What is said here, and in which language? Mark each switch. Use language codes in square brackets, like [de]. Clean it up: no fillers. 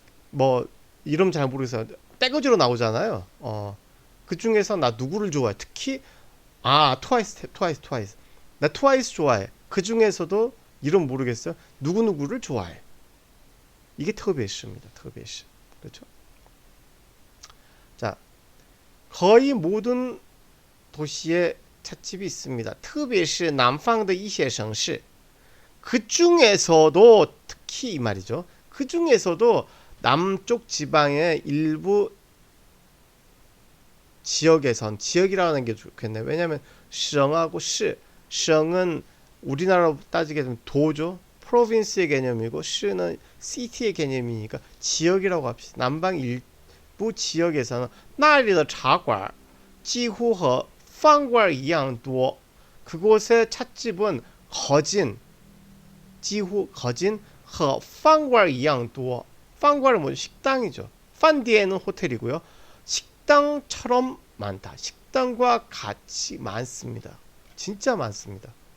[ko] 뭐 이름 잘 모르겠어요. 떼거지로 나오잖아요. 그 중에서 나 누구를 좋아해? 특히 트와이스. 나 트와이스 좋아해. 그 중에서도 이름 모르겠어요. 누구누구를 좋아해. 이게特别是입니다. 特别是.그렇죠? 자, 거의 모든 도시에 찻집이 있습니다. [zh] 特别是南方的一些城市. [ko] 그 중에서도 특히 이 말이죠. 그 중에서도 남쪽 지방의 일부 지역에선, 지역이라고 하는 게 좋겠네요. 왜냐하면省하고 시,省은 우리나라로 따지게 되면 도죠. 프로빈스의 개념이고 시는 시티의 개념이니까 지역이라고 합시다. 남방 일부 지역에서는 [zh] 那里的茶馆几乎和饭馆一样多. [ko] 그곳의 찻집은 거진 [zh] 几乎 [ko] 거진 [zh] 和饭馆一样多. [ko] 饭馆은 뭐죠? 식당이죠. 饭店은 호텔이고요. 식당처럼 많다. 식당과 같이 많습니다. 진짜 많습니다.